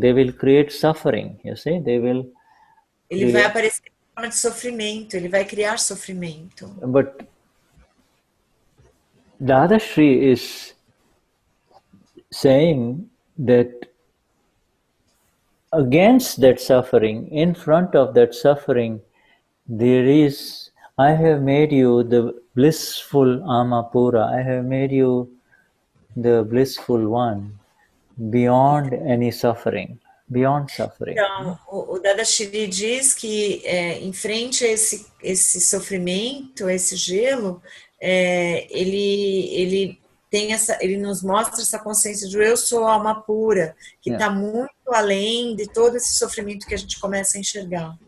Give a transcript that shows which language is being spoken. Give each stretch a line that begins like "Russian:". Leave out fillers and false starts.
English: They will create suffering, you see, they will...
Portuguese: Ele vai aparecer em forma de sofrimento, ele vai criar sofrimento.
English: But Dadashri is saying that against that suffering, in front of that suffering, there is, I have made you the blissful Amapura, I have made you the blissful one, beyond any suffering, beyond suffering.
Portuguese: Então, o Dadashri diz que em frente a esse sofrimento, a esse gelo, ele nos mostra essa consciência de eu sou alma pura, que está muito além de todo esse sofrimento que a gente começa a enxergar.